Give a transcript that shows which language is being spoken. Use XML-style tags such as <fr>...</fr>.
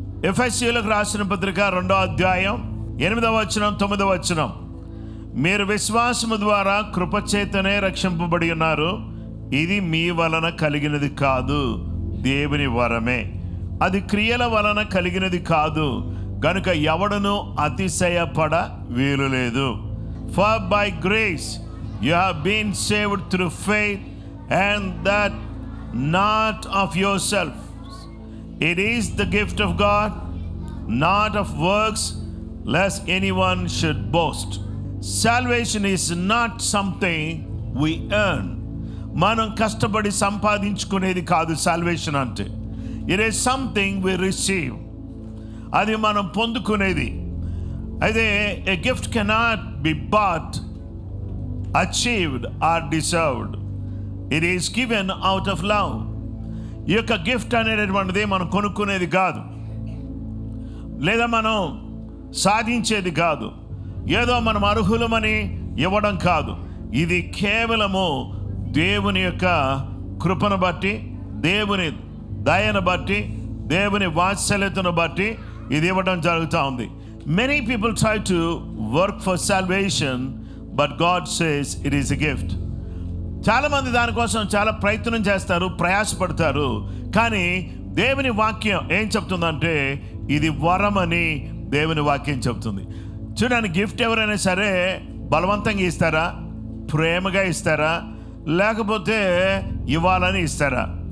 <te>ఎఫెసీయులకు రాసిన పత్రిక 2వ అధ్యాయం 8వ వచనం 9వ వచనం, మీరు విశ్వాసము ద్వారా కృపచేతనే రక్షింపబడి ఉన్నారు, ఇది మీ వలన కలిగినది కాదు, దేవుని వరమే, అది క్రియల వలన కలిగినది కాదు, గనుక ఎవడును అతిశయపడ వీలు లేదు.</te> <en>For by grace you have been saved through faith, and that not of yourselves. It is the gift of God, not of works, lest anyone should boast. Salvation is not something we earn.</en> <te>మనం కష్టపడి సంపాదించుకునేది కాదు salvation అంటే.</te> <en>It is something we receive.</en> <te>అది మనం పొందుకునేది. అయితే</te> <en>a gift cannot be bought, achieved or deserved. It is given out of love.</en> <te>ఈ యొక్క gift అనేటటువంటిది మనం కొనుక్కునేది కాదు, లేదా మనం సాధించేది కాదు, ఏదో మనం అర్హులమని ఇవ్వడం కాదు. ఇది కేవలము దేవుని యొక్క కృపను బట్టి, దేవుని దయను బట్టి, దేవుని వాత్సల్యతను బట్టి ఇది ఇవ్వడం జరుగుతూ ఉంది.</te> <en>Many people try to work for salvation, but God says it is a gift.</en> <te>చాలామంది దానికోసం చాలా ప్రయత్నం చేస్తారు, ప్రయాసపడతారు, కానీ దేవుని వాక్యం ఏం చెప్తుందంటే ఇది వరమని దేవుని వాక్యం చెప్తుంది. చూడండి, గిఫ్ట్ ఎవరైనా సరే బలవంతంగా ఇస్తారా, ప్రేమగా ఇస్తారా, లేకపోతే ఇవ్వాలని ఇస్తారా?</te>